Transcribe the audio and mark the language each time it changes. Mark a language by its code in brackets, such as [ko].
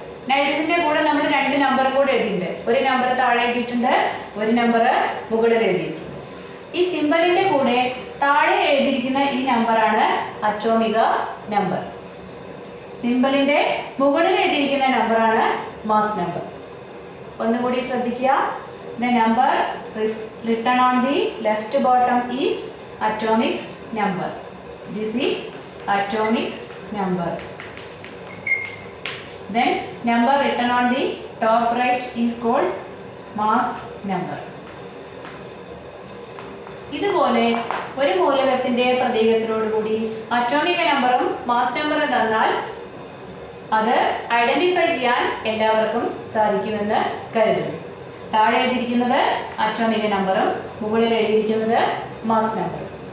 [ml] നൈട്രജൻ്റെ കൂടെ നമ്മൾ 2 നമ്പർ കൂടെ എഴുതിയിട്ടുണ്ട്. ഒരു നമ്പർ താഴെ എഴുതിയിട്ടുണ്ട്, ഒരു നമ്പർ മുകളിൽ എഴുതിയിട്ടുണ്ട്. ഈ സിമ്പലിൻ്റെ കൂടെ താഴെ എഴുതിയിരിക്കുന്ന ഈ നമ്പറാണ് അറ്റോമിക നമ്പർ. സിമ്പലിൻ്റെ മുകളിൽ എഴുതിയിരിക്കുന്ന നമ്പറാണ് മാസ് നമ്പർ. ഒന്നുകൂടി ശ്രദ്ധിക്കുക. [en] The number written on the left bottom is atomic number. This is atomic number. Then number written on the top right is called mass number. [ml] ഇതുപോലെ ഒരു മൂലകത്തിന്റെ പ്രതീകത്തിനോടുകൂടി അറ്റോമിക് നമ്പറും മാസ് നമ്പറും തന്നാൽ അത് ഐഡന്റിഫൈ ചെയ്യാൻ എല്ലാവർക്കും സാധിക്കുമെന്ന് കരുതുന്നു. താഴെ എഴുതിയിരിക്കുന്നത് അറ്റോമിക് നമ്പറും മുകളിൽ എഴുതിയിരിക്കുന്നത് മാസ് നമ്പറും.